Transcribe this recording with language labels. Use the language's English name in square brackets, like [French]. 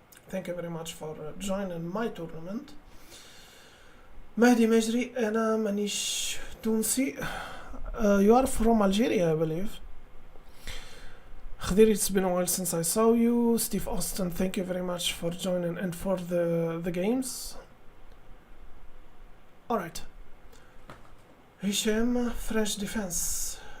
[English] Thank you very much for joining my tournament. [Arabic] مهدي مجري أنا مانيش تونسي. [English] You are from Algeria, I believe. Khadir, it's been a while since I saw you. Steve Austin, thank you very much for joining and for the games. Alright. هشام French defense.